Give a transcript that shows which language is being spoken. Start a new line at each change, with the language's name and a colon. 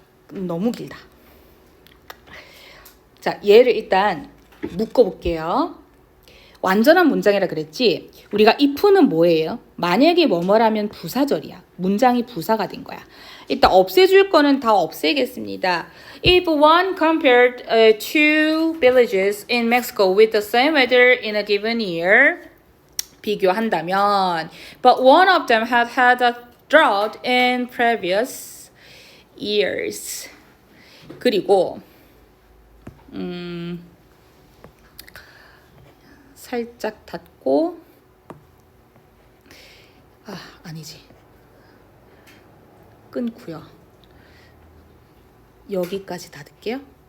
Korean: 너무 길다. 자, 얘를 일단 묶어볼게요. 완전한 문장이라 그랬지. 우리가 if는 뭐예요? 만약에 뭐뭐라면 부사절이야. 문장이 부사가 된 거야. 일단 없애줄 거는 다 없애겠습니다.
English: If one compared two villages in Mexico with the same weather in a given year,
Korean: 비교한다면,
English: but one of them had a drought in previous years.
Korean: 그리고 살짝 닫고 아니지. 끊고요. 여기까지 닫을게요.